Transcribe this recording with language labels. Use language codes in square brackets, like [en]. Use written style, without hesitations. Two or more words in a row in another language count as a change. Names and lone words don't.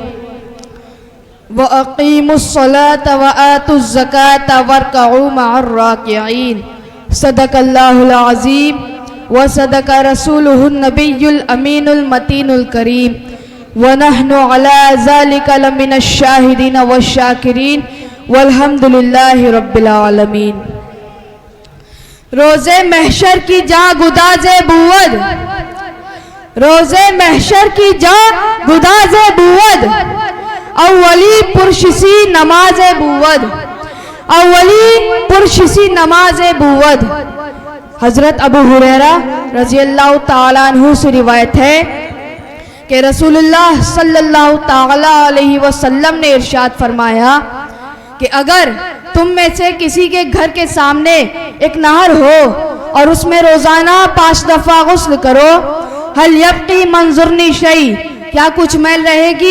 [ar] وَأَقِيمُوا الصَّلَاةَ وَآتُوا الزَّكَاةَ وَارْكَعُوا مَعَ الرَّاكِعِينَ۔ صدق اللہ العظیم وصدق رسولہ النبی الامین المتین الکریم، وَنَحْنُ عَلَى ذَلِكَ لَمِنَ الشَّاهِدِينَ وَالشَّاكِرِينَ وَالْحَمْدُ لِلَّهِ رَبِّ الْعَالَمِينَ۔ [fa] روزے محشر کی جاں گداز بود، روزے محشر کی جاں گداز بود، اولی پرشسی نماز بود، اولی پرشسی نماز بود۔ [ur] حضرت ابو ہریرہ [ar] رضی اللہ تعالیٰ عنہ [ur] سے روایت ہے کہ رسول اللہ [ar] صلی اللہ تعالیٰ علیہ وسلم [ur] نے ارشاد فرمایا کہ اگر تم میں سے کسی کے گھر کے سامنے ایک نہر ہو اور اس میں روزانہ 5 دفعہ غسل کرو، [ar] هل یبقی منظرنی شیء، [ur] کیا کچھ میل رہے گی؟